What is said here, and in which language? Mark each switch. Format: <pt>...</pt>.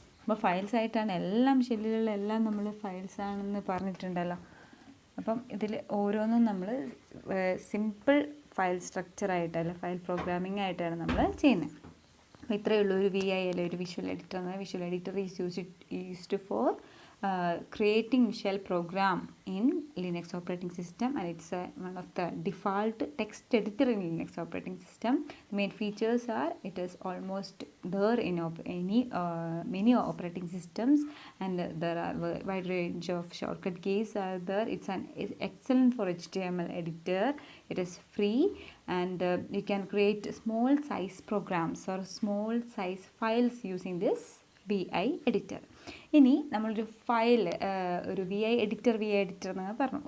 <ml>അപ്പോൾ ഫയൽസ് ആയിട്ടാണ് എല്ലാം, ഷെല്ലിലുള്ള എല്ലാം നമ്മൾ ഫയൽസ് ആണെന്ന് പറഞ്ഞിട്ടുണ്ടല്ലോ. അപ്പം ഇതിൽ ഓരോന്നും നമ്മൾ സിമ്പിൾ ഫയൽ സ്ട്രക്ചറായിട്ട് അല്ലെ ഫയൽ പ്രോഗ്രാമിംഗ് ആയിട്ടാണ് നമ്മൾ ചെയ്യുന്നത്. അപ്പോൾ ഇത്രയേ ഉള്ളൂ ഒരു VI അല്ലെ ഒരു visual editor.</ml> <en>Visual editor is used for creating shell program in Linux operating system, and it's one of the default text editor in Linux operating system. The main features are it is almost there in many operating systems, and there are wide range of shortcut keys are there. It's excellent for HTML editor. It is free, and you can create small size programs or small size files using this VI editor.</en> <ml>ഇനി നമ്മളൊരു file ഒരു VI editor എന്ന് പറഞ്ഞു.</ml>